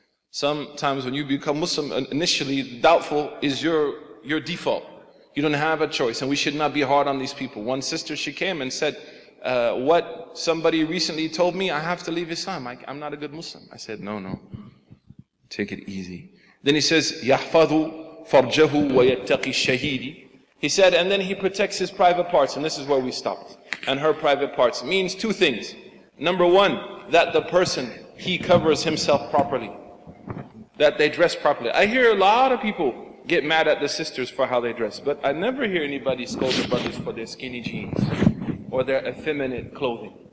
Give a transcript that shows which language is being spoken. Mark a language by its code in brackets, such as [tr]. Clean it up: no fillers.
[en] Sometimes when you become Muslim, initially doubtful is your default. You don't have a choice, and we should not be hard on these people. One sister, she came and said, what somebody recently told me, I have to leave Islam. I'm not a good Muslim. I said, no, take it easy. Then he says, [ar] يَحْفَظُ فَرْجَهُ وَيَتَّقِ الشَّهِيدِ. [en] He said, and then he protects his private parts, and this is where we stopped. And her private parts means two things. Number one, that the person, he covers himself properly. That they dress properly. I hear a lot of people get mad at the sisters for how they dress, but I never hear anybody scold the brothers for their skinny jeans or their effeminate clothing.